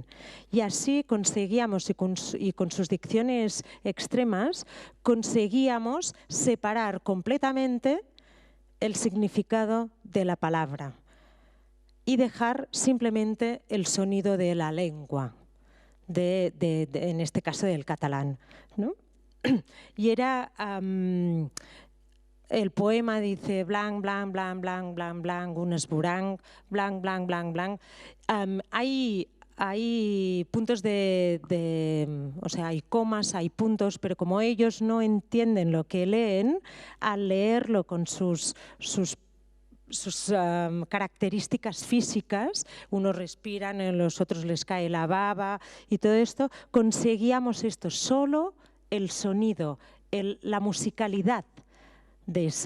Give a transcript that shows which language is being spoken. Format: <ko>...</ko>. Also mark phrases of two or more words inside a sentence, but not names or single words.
<es>Y así conseguíamos, y con sus dicciones extremas, conseguíamos separar completamente el significado de la palabra y dejar simplemente el sonido de la lengua, en este caso del catalán, ¿no? Y era, el poema dice</es> <ca>blanc, blanc, blanc, blanc, blanc, blanc, un esborang, blanc, blanc, blanc, blanc.</ca> <es>Hay puntos o sea, hay comas, hay puntos, pero como ellos no entienden lo que leen, al leerlo con sus características físicas, unos respiran, a los otros les cae la baba y todo esto, conseguíamos esto, solo el sonido, la musicalidad de</es>